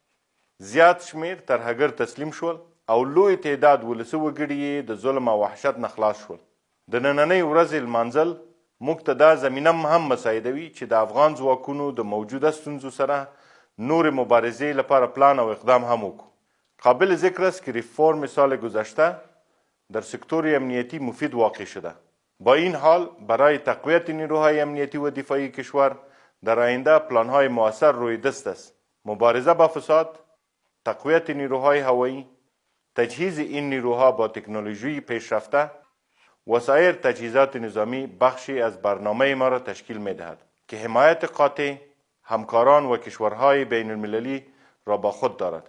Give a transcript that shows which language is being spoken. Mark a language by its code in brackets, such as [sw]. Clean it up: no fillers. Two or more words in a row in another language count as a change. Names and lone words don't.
[ps] زیات شمیر ترهګر تسلیم شول او لوی تعداد ولسي وګړي یې د ظلم او وحشت نه خلاص شول. د نننۍ ورځې لمانځل موږ ته دا زمینه هم مساعدوي چې د افغان ځواکونو د موجوده ستونزو سره نورې مبارزې لپاره پلان او اقدام هم وکړو. [fa] قابل ذکر است که ریفرم سال گذشته در سکتور امنیتی مفید واقع شده. با این حال برای تقویت نیروهای امنیتی و دفاعی کشور در آینده پلانهای مؤثر روی دست است. مبارزه با فساد، تقویت نیروهای هوایی، تجهیز این نیروها با تکنولوژی پیشرفته و سایر تجهیزات نظامی بخشی از برنامه ما را تشکیل می‌دهد که حمایت قاطع همکاران و کشورهای بین المللی را با خود دارد.